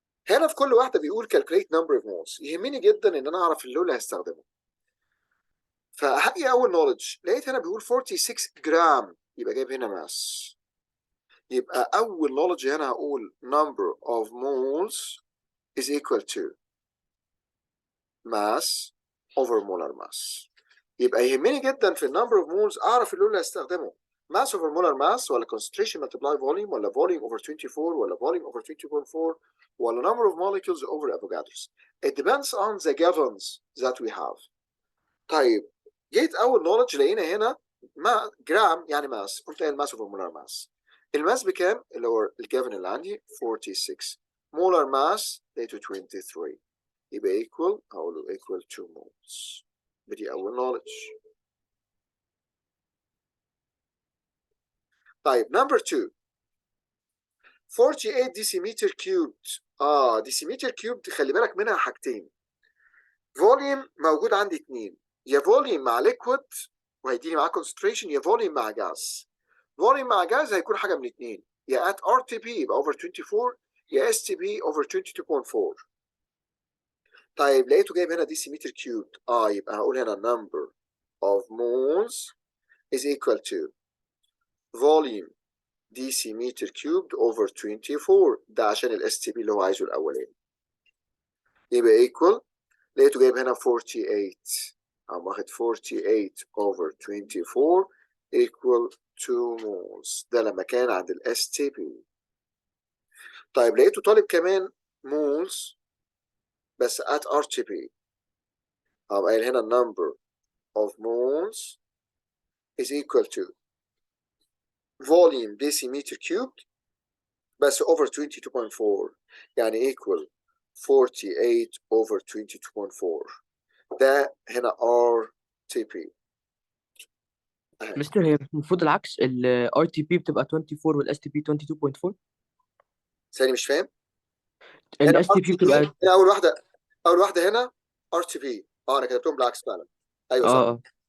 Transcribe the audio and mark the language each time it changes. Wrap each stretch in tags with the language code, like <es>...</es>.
<ar>هنا في كل واحدة بيقول</ar> <en>calculate number of moles.</en> <ar>يهمني جدا إن أنا أعرف اللي هستخدمه. فهي أول knowledge لقيت هنا بيقول 46 جرام، يبقى جايب هنا ماس. يبقى أول</ar> <en>knowledge</en> <ar>هنا هقول</ar> <en>number of moles is equal to mass over molar mass.</en> <ar>يبقى يهمني جدا في</ar> <en>number of moles</en> <ar>أعرف اللي هستخدمه.</ar> <en>mass over molar mass ولا concentration multiply volume ولا volume over 24 ولا volume over 22.4 ولا number of molecules over Avogadro's. It depends on the givens that we have.</en> <ar>طيب جيت أول knowledge لقينا هنا جرام يعني mass، قلت ايه الماس</ar> <en>over molar mass.</en> <ar>الماس بكام؟ اللي هو الجيفن اللي عندي 46.</ar> <en>molar mass</en> <ar>لقيته</ar> <en>23.</en> <ar>يبقى equal، هقول له</ar> <en>equal 2 moles.</en> <ar>بدي أول knowledge.</ar> <en>طيب number 2، 48 decimeter cubed.</en> <ar>decimeter cubed خلي بالك منها حاجتين. فوليوم موجود عندي اتنين، يا فوليوم مع ليكويد وهيديني معاه concentration، يا فوليوم مع جاز. فوليوم مع جاز هيكون حاجة من اتنين، يا</ar> <en>at RTP</en> <ar>يبقى</ar> <en>over 24</en> <ar>يا STP</ar> <en>over 22.4.</en> <ar>طيب لقيته جايب هنا decimeter cubed، يبقى هقول هنا</ar> <en>number of moles is equal to volume decimeter cubed over 24.</en> <ar>ده عشان ال STP اللي هو عايزه الأولاني. يبقى equal، لقيته جايب هنا 48، أو واخد</ar> <en>48 over 24 equal 2 moles.</en> <ar>ده لما كان عند ال STP. طيب لقيته طالب كمان moles بس</ar> <en>at RTP.</en> <ar>قايل هنا</ar> <en>number of moles is equal to volume decimeter cubed</en> <ar>بس</ar> <en>over 22.4،</en> <ar>يعني</ar> <en>equal 48 over 22.4.</en> <ar>ده هنا RTP. مستر هي المفروض العكس، ال RTP بتبقى 24 وال STP 22.4. ثاني مش فاهم. ال هنا</ar> <en>STP RTP،</en> <ar>بتبقى هنا أول واحدة هنا RTP. أنا كتبتهم بالعكس فعلا. أيوه صح. اه</ar>